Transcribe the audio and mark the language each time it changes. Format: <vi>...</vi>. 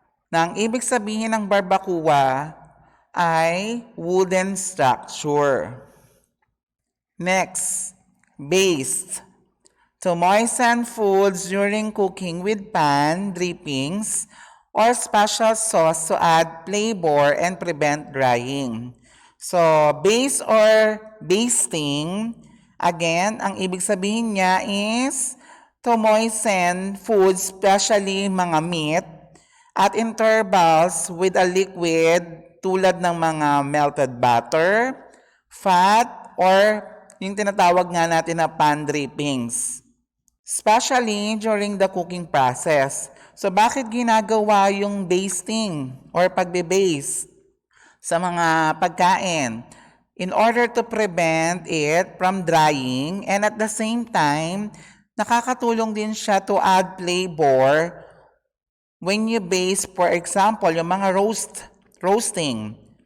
<tl>Na ang ibig sabihin ng barbacoa ay</tl> <en>wooden structure. Next, baste. To moisten foods during cooking with pan, drippings, or special sauce to add flavor and prevent drying. So, baste or basting, again,</en> <tl>ang ibig sabihin niya</tl> <en>is to moisten foods, especially mga meat, at intervals with a liquid</en> <tl>tulad ng mga</tl> <en>melted butter, fat, or</en> <tl>yung tinatawag nga natin na pan drippings.</tl> <en>Especially during the cooking process.</en> <tl>So bakit ginagawa yung basting or pagbe-baste sa mga pagkain?</tl> <en>In order to prevent it from drying, and at the same time,</en> <tl>nakakatulong din siya</tl> <en>to add flavor when you baste, for example, yung mga roasting.</en>